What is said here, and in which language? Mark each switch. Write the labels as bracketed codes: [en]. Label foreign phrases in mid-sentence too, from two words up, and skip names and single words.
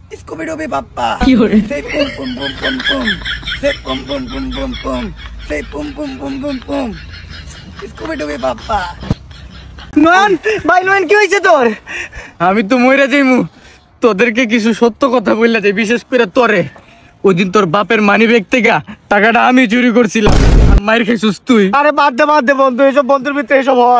[en] Scooby-Dooby Papa. Say pum pum pum pum pum. Say pum pum pum pum pum. Say pum pum pum pum pum. Scooby-Dooby Papa. [bn] নয়ন ভাই নয়ন কি হয়েছে তোর? আমি তো মইরা যাইমু, তোদেরকে কিছু সত্য কথা বললা যাই, বিশেষ করে তোরে। ওই দিন তোর বাপের মানি ব্যাগ থেকে টাকাটা আমি চুরি করছিলাম, আর মাইর খাইছিস তুই। আরে বাদ দে বন্ধু, এসব বন্ধুর ভিতরে এসব হয়।